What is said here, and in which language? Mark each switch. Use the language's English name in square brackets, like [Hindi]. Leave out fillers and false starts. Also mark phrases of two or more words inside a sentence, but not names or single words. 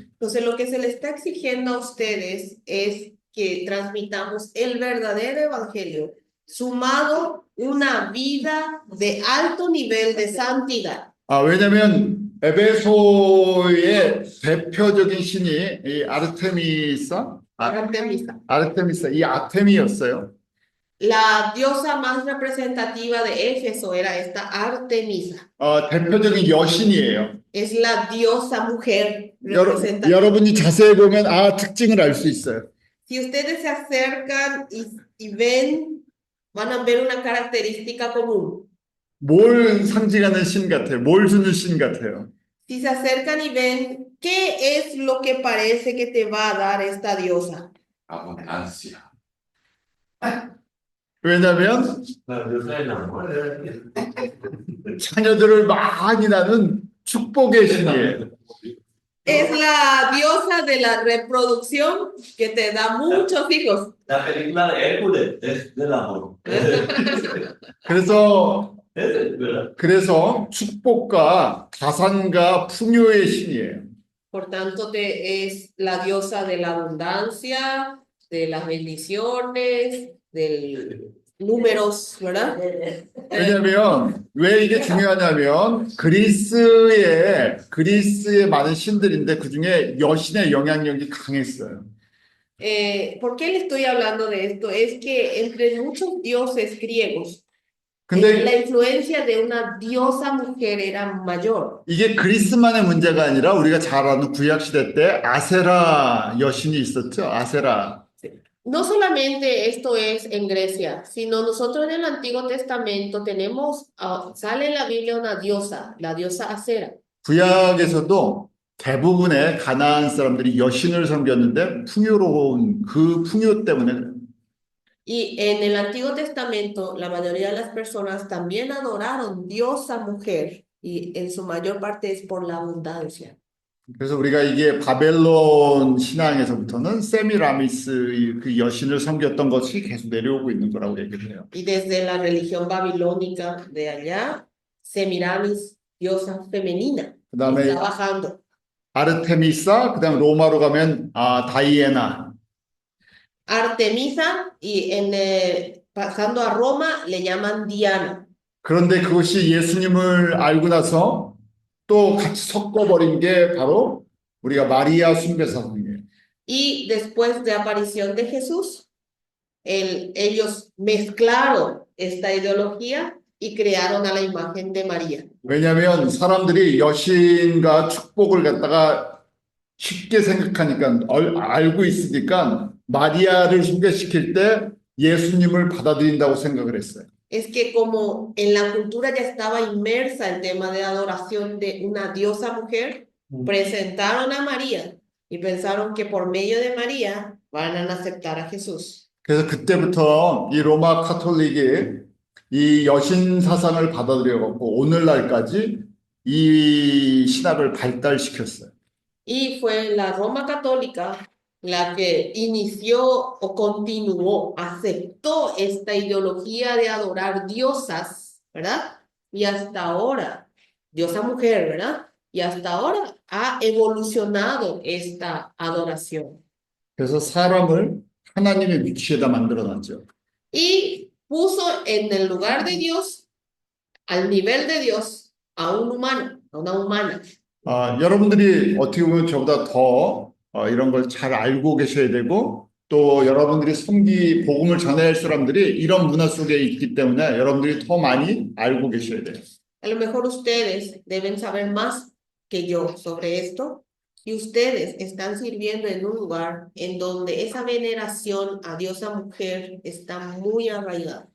[Spanish] Entonces, lo que se le está exigiendo a ustedes es que transmitamos el verdadero evangelio, sumado una vida de alto nivel de santidad. [Korean] 왜냐면 에베소의 대표적인 신이 이 Artemisa. 아르테미사, 이 아테미였어요. [Spanish] La diosa más representativa de Éfeso era esta Artemisa. [Korean] 대표적인 여신이에요. [Spanish] Es la diosa mujer representativa. [Korean] 여러분이 자세히 보면 특징을 알 수 있어요. [Spanish] Si ustedes se acercan y ven, van a ver una característica común. [Korean] 뭘 상징하는 신 같아요? 뭘 주는 신 같아요? [Spanish] Si se acercan y ven, ¿qué es lo que parece que te va a dar esta diosa? Abundancia. [Korean] 왜냐하면 [Spanish] La diosa del amor. [Korean] 자녀들을 많이 낳는 축복의 신이에요. [Spanish] Es la diosa de la reproducción que te da muchos hijos. La película de Hércules es del amor. [Korean] 그래서 [Spanish] ¿Verdad? [Korean] 축복과 가산과 풍요의 신이에요. [Spanish] Por tanto, es la diosa de la abundancia, de las bendiciones, del números, ¿verdad? [Korean] 왜냐하면 왜 이게 중요하냐면 그리스의 많은 신들인데 그 중에 여신의 영향력이 강했어요. [Spanish] ¿Por qué le estoy hablando de esto? Es que entre muchos dioses griegos, la [Korean] 근데 [Spanish] influencia de una diosa mujer era mayor. [Korean] 이게 그리스만의 문제가 아니라 우리가 잘 아는 구약 시대 때 아세라 여신이 있었죠. 아세라. [Spanish] No solamente esto es en Grecia, sino nosotros en el Antiguo Testamento tenemos, sale en la Biblia una diosa, la diosa Acera. [Korean] 구약에서도 대부분의 가나안 사람들이 여신을 섬겼는데 풍요로운 그 풍요 때문에 그래요. [Spanish] Y en el Antiguo Testamento, la mayoría de las personas también adoraron diosa mujer, y en su mayor parte es por la abundancia. [Korean] 그래서 우리가 이게 바벨론 신앙에서부터는 세미라미스 그 여신을 섬겼던 것이 계속 내려오고 있는 거라고 얘기를 해요. [Spanish] Y desde la religión babilónica de allá, Semiramis, diosa femenina, [Korean] 그다음에 [Spanish] está bajando. [Korean] 아르테미사, 그다음 로마로 가면 다이애나. [Spanish] Artemisa y pasando a Roma le llaman Diana. [Korean] 그런데 그것이 예수님을 알고 나서 또 같이 섞어버린 게 바로 우리가 마리아 숭배사상이에요. [Spanish] Y después de aparición de Jesús, ellos mezclaron esta ideología y crearon a la imagen de María. [Korean] 왜냐하면 사람들이 여신과 축복을 갖다가 쉽게 생각하니까 알고 있으니까 마리아를 소개시킬 때 예수님을 받아들인다고 생각을 했어요. [Spanish] Es que como en la cultura ya estaba inmersa el tema de adoración de una diosa mujer, presentaron a María y pensaron que por medio de María van a aceptar a Jesús. [Korean] 그래서 그때부터 이 로마 카톨릭이 이 여신 사상을 받아들여갖고 오늘날까지 이 신학을 발달시켰어요. [Spanish] Y fue la Roma católica la que inició o continuó, aceptó esta ideología de adorar diosas, ¿verdad? Y hasta ahora, diosa mujer, ¿verdad? Y hasta ahora ha evolucionado esta adoración. [Korean] 그래서 사람을 하나님의 위치에다 만들어놨죠. [Spanish] Y puso en el lugar de Dios, al nivel de Dios, a un humano, a una humana. [Korean] 여러분들이 어떻게 보면 저보다 더 이런 걸 잘 알고 계셔야 되고 또 여러분들이 복음을 전해야 할 사람들이 이런 문화 속에 있기 때문에 여러분들이 더 많이 알고 계셔야 돼요. [Spanish] A lo mejor ustedes deben saber más que yo sobre esto y ustedes están sirviendo en un lugar en donde esa veneración a diosa mujer está muy arraigada.